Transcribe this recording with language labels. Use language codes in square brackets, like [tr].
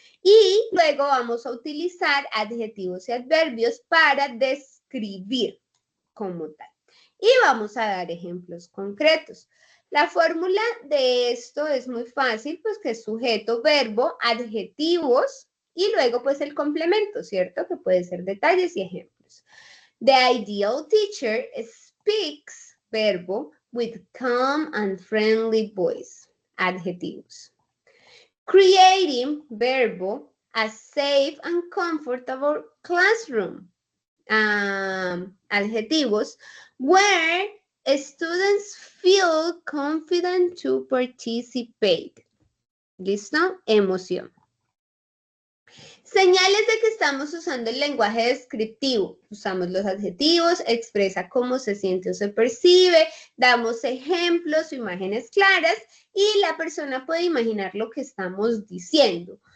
[es] Y luego vamos a utilizar adjetivos y adverbios para describir como tal. Y vamos a dar ejemplos concretos. La fórmula de esto es muy fácil, pues que es sujeto, verbo, adjetivos y luego pues el complemento, ¿cierto? Que puede ser detalles y ejemplos. [en] The ideal teacher speaks, verbo, with calm and friendly voice, adjetivos. Creating, verbo, a safe and comfortable classroom, adjetivos, where students feel confident to participate. [es] ¿Listo? Emoción. Señales de que estamos usando el lenguaje descriptivo. Usamos los adjetivos, expresa cómo se siente o se percibe, damos ejemplos o imágenes claras y la persona puede imaginar lo que estamos diciendo.